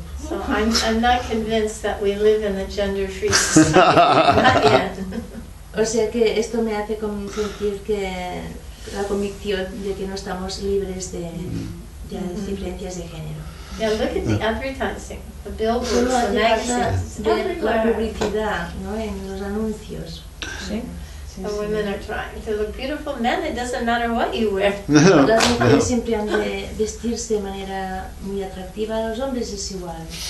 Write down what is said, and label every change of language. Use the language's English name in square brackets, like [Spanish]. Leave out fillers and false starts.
[English] So I'm not convinced that we live in a gender-free society. Not yet. [Spanish] O sea que esto me hace sentir que la convicción de que no estamos libres de diferencias de género. [English] Yeah, look at the advertising, the billboards, [Spanish] Solo [English] the [Spanish] hace falta [English] magazines, [Spanish] ver la [English] everywhere. [Spanish] publicidad, ¿no? En los anuncios. Sí. [English] The women are trying to look beautiful. Men, it doesn't matter what you wear. [Spanish] Las mujeres siempre han de vestirse de manera muy atractiva, a los hombres es igual.